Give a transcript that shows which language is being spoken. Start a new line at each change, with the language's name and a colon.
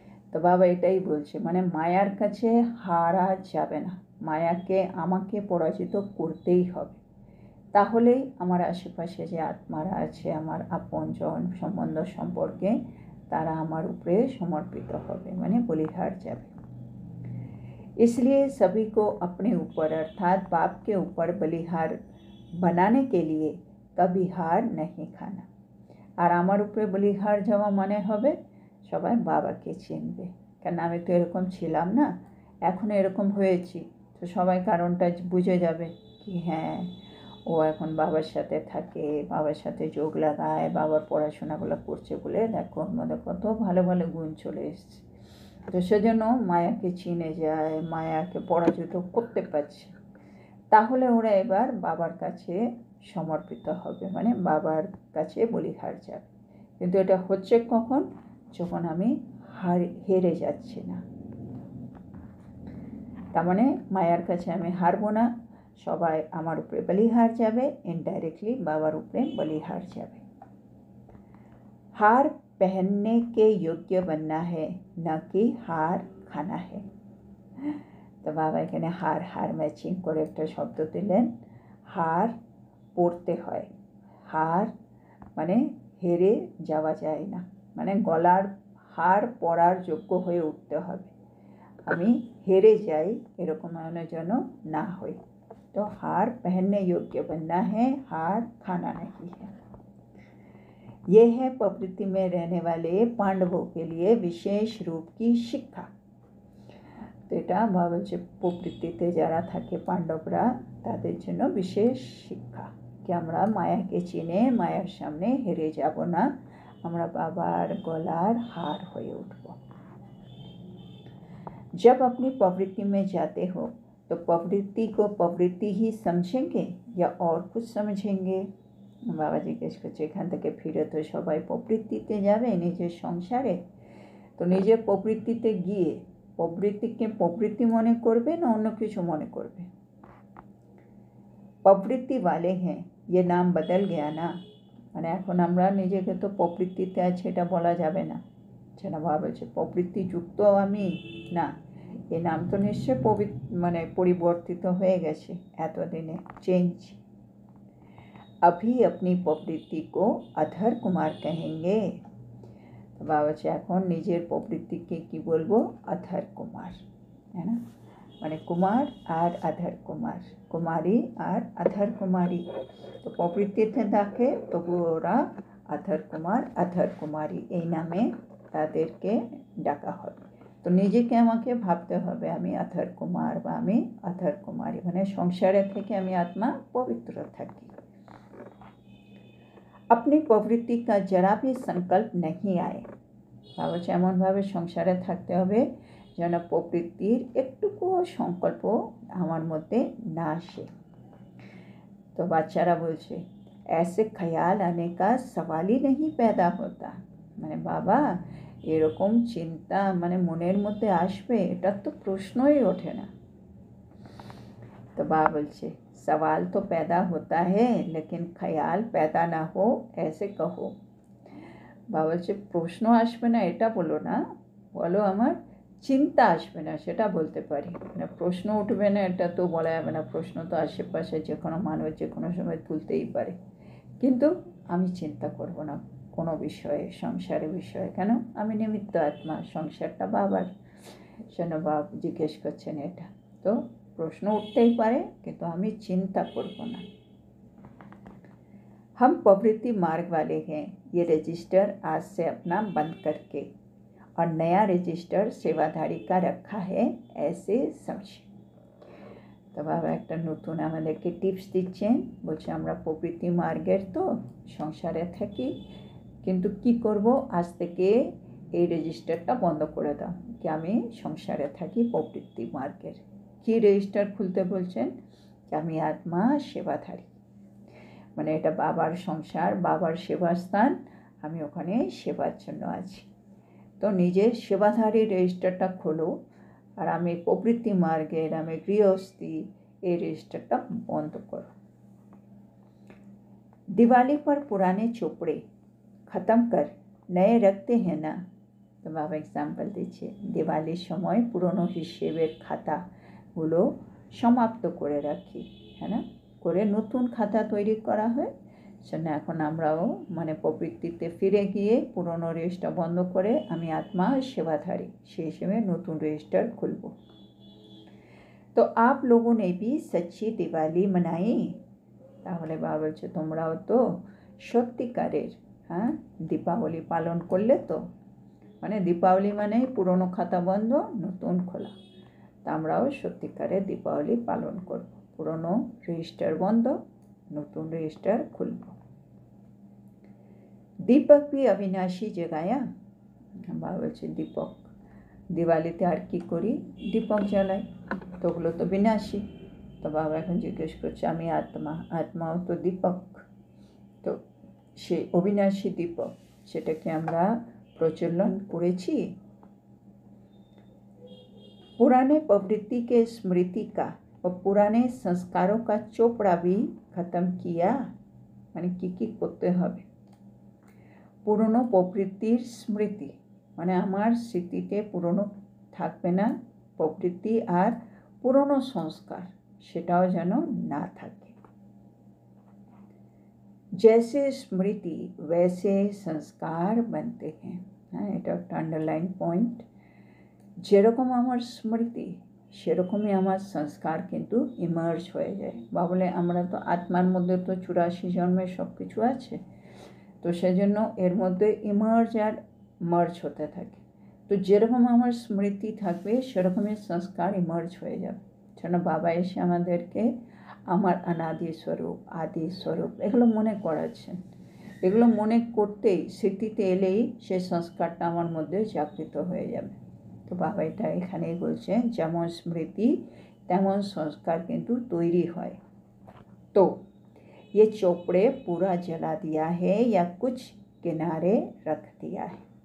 Bangla: তো বাবা এটাই বলছে, মানে মায়ার কাছে হারা যাবে না, মায়াকে আমাকে পরাজিত করতেই হবে, তাহলেই আমার আশেপাশে যে আত্মারা আছে, আমার আপনজন সম্বন্ধ সম্পর্কে, তারা আমার উপরে সমর্পিত হবে, মানে বলিহার যাবে।
Hindi: इसलिए सभी को अपने ऊपर अर्थात बाप के ऊपर बलिहार बनाने के लिए कभी हार नहीं खाना।
Bangla: আর আমার উপরে বলিহার যাওয়া মানে হবে সবাই বাবাকে চিনবে, কেন আমি তো এরকম ছিলাম না, এখন এরকম হয়েছি, তো সবাই কারণটা বুঝে যাবে কি হ্যাঁ ও এখন বাবার সাথে থাকে, বাবার সাথে যোগ লাগায়, বাবার পড়াশোনাগুলো করছে বলে দেখো ওর মধ্যে কত ভালো ভালো গুণ চলে এসছে। তো সেজন্য মায়াকে চিনে যায়, মায়াকে পরাজিত করতে পারছে, তাহলে ওরা এবার বাবার কাছে সমর্পিত হবে, মানে বাবার কাছে বলিহার যাবে। কিন্তু এটা হচ্ছে কখন? যখন আমি হেরে যাচ্ছি না, তার মানে মায়ার কাছে আমি হারবো না, সবাই আমার উপরে বলিহার যাবে, ইনডাইরেক্টলি বাবার উপরে বলিহার যাবে।
Hindi: हार पहनने के योग्य बनना है, न कि हार खाना है।
Bangla: তো বাবা এখানে হার হার ম্যাচিং করে একটা শব্দ দিলেন, হার পড়তে হয়, হার মানে হেরে যাওয়া যায় না, মানে গলার হার পরার যোগ্য হয়ে উঠতে হবে। আমি হেরে যাই এরকম যেন না হয়।
Hindi: तो हार पहनने योग्य बनना है, हार खाना नहीं है। ये है प्रवृत्ति में रहने वाले पांडवों के लिए विशेष रूप की शिक्षा।
Bangla: तो এটা বলছে প্রবৃত্তিতে যারা থাকে পাণ্ডবরা তাদের জন্য বিশেষ শিক্ষা कि আমরা মায়াকে চিনে মায়ার সামনে হেরে যাব না, আমরা বাবার গলার हार হয়ে উঠব।
Hindi: जब अपनी प्रवृत्ति में जाते हो तो प्रवृत्ति को प्रवृत्ति ही समझेंगे या और कुछ समझेंगे।
Bangla: बाबा जिज्ञेस करছে এখান থেকে ফিরে তো সবাই প্রবৃত্তিতে যাবে নিজের সংসারে, তো নিজের প্রবৃত্তিতে গিয়ে প্রবৃত্তিকে প্রবৃত্তি মনে করবে না অন্য কিছু মনে করবে। প্রবৃত্তি
Hindi: वाले हैं ये नाम बदल गया ना,
Bangla: মানে এখন আমরা নিজেকে তো প্রবৃত্তিতে আছে এটা বলা যাবে না, সেটা বাবা বলছে প্রবৃত্তি যুক্ত আমি না, এই নাম তো নিশ্চয় মানে পরিবর্তিত হয়ে গেছে এতদিনে, চেঞ্জ।
Hindi: अभी अपनी प्रवृत्ति को अधर कुमार कहेंगे।
Bangla: বাবা বলছে এখন নিজের প্রবৃত্তিকে কি বলবো, अधर कुमार, है ना, মানে কুমার আর अधर कुमार, কুমারী আর अधर कुमारी। তো প্রবৃত্তিতে থাকে তবু ওরা अधर कुमार अधर कुमारी এই নামে তাদেরকে ডাকা হবে। তো নিজেকে আমাকে ভাবতে হবে আমি अधर कुमार বা আমি अधर कुमारी, মানে সংসারে থেকে আমি আত্মা পবিত্র থাকি।
Hindi: अपनी प्रवृत्ति का जरा भी संकल्प नहीं आए।
Bangla: বাবা বলছে এমনভাবে সংসারে থাকতে হবে যেন প্রবৃত্তির একটুকুও সংকল্প আমার মধ্যে না আসে। তো বাচ্চারা বলছে
Hindi: ऐसे ख्याल आने का सवाल ही नहीं पैदा होता,
Bangla: মানে বাবা এরকম চিন্তা মানে মনের মধ্যে আসবে এটা তো প্রশ্নই ওঠে না।
Hindi: तो बाबा बोलছে सवाल तो पैदा होता है लेकिन ख्याल पैदा ना हो ऐसे कहो।
Bangla: बाबा বলছে প্রশ্ন আসবে না এটা বলো না, বলো আমার চিন্তা আসবে না সেটা বলতে পারি, মানে প্রশ্ন উঠবে না এটা তো বলা যাবে না, প্রশ্ন তো আশেপাশে যে কোনো মানুষ যে কোনো সময় তুলতেই পারে, কিন্তু আমি চিন্তা করব না কোনো বিষয়ে, সংসারের বিষয়ে, কেন আমি নিমিত্ত আত্মা, সংসারটা বাবার, সেন বাবা জিজ্ঞেস করছেন এটা, তো প্রশ্ন উঠতেই পারে কিন্তু আমি চিন্তা করব না।
Hindi: हम प्रवृत्ति मार्ग वाले हैं, ये रजिस्टर आज से अपना बंद करके और नया रजिस्टर सेवाधारी का रखा है ऐसे समझे।
Bangla: তো বাবা একটা নতুন আমাদেরকে টিপস দিচ্ছেন, বলছে আমরা প্রবৃত্তি মার্গের তো সংসারে থাকি, কিন্তু কি করব আজ থেকে এই রেজিস্টারটা বন্ধ করে দাও কি আমি সংসারে থাকি প্রবৃত্তি মার্গের। কি রেজিস্টার খুলতে বলছেন, যে আমি আত্মা সেবাধারী, মানে এটা বাবার সংসার, বাবার সেবাস্থান, আমি ওখানে সেবার জন্য আছি। তো নিজের সেবাধারী রেজিস্টারটা খোলো আর আমি প্রবৃত্তি মার্গের, আমি গৃহস্থী, এই রেজিস্টারটা বন্ধ করো।
Hindi: दिवाली पर पुराने चोपड़े ख़त्म कर नए रखते हैं ना।
Bangla: তো বাবা এক্সাম্পল দিচ্ছে, দিওয়ালির সময় পুরনো হিসেবের খাতাগুলো সমাপ্ত করে রাখি, হ্যাঁ না, করে নতুন খাতা তৈরি করা হয়, সেজন্য এখন আমরাও মানে প্রবৃত্তিতে ফিরে গিয়ে পুরনো রেজিস্টার বন্ধ করে আমি আত্মা সেবাধারী সেই হিসেবে নতুন রেজিস্টার খুলব।
Hindi: তো आप लोगों ने भी सच्ची दिवाली मनाई।
Bangla: তাহলে বাবা বলছে তোমরাও তো সত্যিকারের হ্যাঁ দীপাবলি পালন করলে তো, মানে দীপাবলি মানে পুরনো খাতা বন্ধ নতুন খোলা, তা আমরাও সত্যিকারের দীপাবলি পালন করব, পুরনো রেজিস্টার বন্ধ নতুন রেজিস্টার খুলব।
Hindi: দীপক भी अविनाशी जगाया।
Bangla: বাবা বলছে দীপক, দিওয়ালিতে আর কি করি, দীপক জ্বালাই, তো ওগুলো তো বিনাশী। তো বাবা এখন জিজ্ঞেস করছে আমি আত্মা, আত্মাও তো দীপক, তো সে অবিনাশী দীপক সেটাকে আমরা प्रचलन करेছি।
Hindi: पुराने प्रवृत्ति के स्मृति का और पुराने संस्कारों का चोपड़ा भी खत्म किया,
Bangla: মানে কি করতে হবে, পুরনো প্রবৃত্তির স্মৃতি মানে আমার স্মৃতিতে পুরনো থাকবে না, প্রবৃত্তি আর পুরনো সংস্কার সেটাও যেন না থাকে।
Hindi: जैसे स्मृति वैसे संस्कार बनते हैं। हाँ
Bangla: এটা একটা আন্ডারলাইন পয়েন্ট, যেরকম আমার স্মৃতি সেরকমই আমার সংস্কার কিন্তু ইমার্জ হয়ে যায়। বা বলে আমরা তো আত্মার মধ্যে তো 84 জন্মের সব কিছু আছে, তো সেজন্য এর মধ্যে ইমার্জ আর মার্জ হতে থাকে। তো যেরকম আমার স্মৃতি থাকবে সেরকমই সংস্কার ইমার্জ হয়ে যাবে। যেন বাবা এসে আমাদেরকে আমার অনাদি স্বরূপ, আদি স্বরূপ এগুলো মনে করাচ্ছেন। এগুলো মনে করতেই, স্মৃতিতে এলেই সেই সংস্কারটা আমার মধ্যে জাগৃত হয়ে যাবে। তো বাবা এটা এখানেই বলছে, যেমন স্মৃতি তেমন সংস্কার কিন্তু তৈরি হয়।
Hindi: তো ये चोपड़े पूरा जला दिया है या कुछ किनारे रख दिया है।